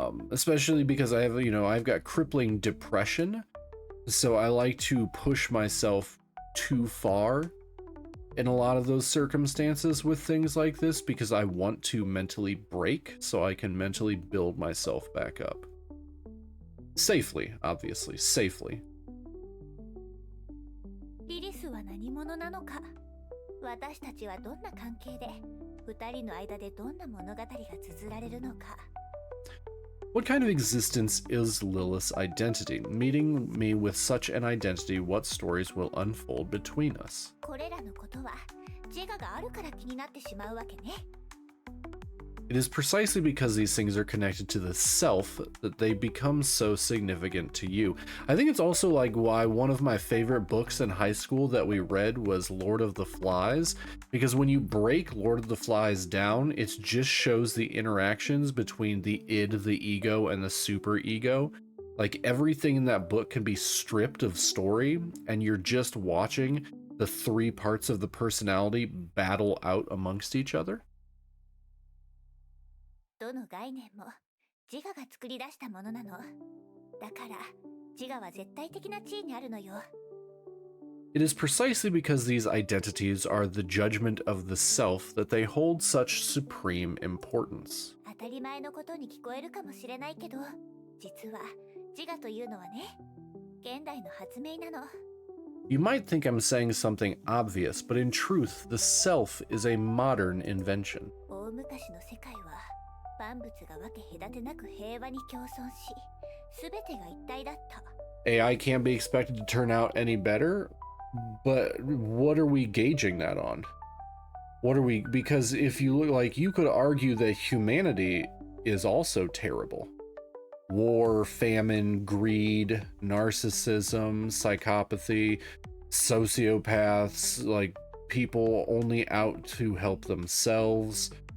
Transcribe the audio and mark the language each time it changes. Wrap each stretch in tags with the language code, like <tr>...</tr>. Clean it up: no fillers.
<en>Especially because I have, you know, I've got crippling depression, so I like to push myself too far in a lot of those circumstances with things like this, because I want to mentally break so I can mentally build myself back up. Safely, obviously, safely.</en> <ja>リリスは何者なのか、私たちはどんな関係で、二人の間でどんな物語が綴られるのか。</ja> <en>What kind of existence is Lilith's identity? Meeting me with such an identity, what stories will unfold between us?</en> <ja>これらのことは自我があるから気になってしまうわけね。</ja> <en>It is precisely because these things are connected to the self that they become so significant to you. I think it's also like why one of my favorite books in high school that we read was Lord of the Flies, because when you break Lord of the Flies down, it just shows the interactions between the id, the ego, and the superego. Like everything in that book can be stripped of story, and you're just watching the three parts of the personality battle out amongst each other.</en> <ja>どの概念も自我が作り出したものなの。だから自我は絶対的な地位にあるのよ。</ja> <en>It is precisely because these identities are the judgment of the self that they hold such supreme importance.</en> <ja>当たり前のことに聞こえるかもしれないけど、実は自我というのはね、現代の発明なの。</ja> <en>You might think I'm saying something obvious, but in truth, the self is a modern invention.</en> <ja>大昔の世界は万物が分け隔てなく平和に共存し、すべてが一体だった。</ja> <en>AI can't be expected to turn out any better, but what are we gauging that on? What are we, because if you look, like, you could argue that humanity is also terrible. War, famine, greed, narcissism, psychopathy, sociopaths, like people only out to help themselves.</en>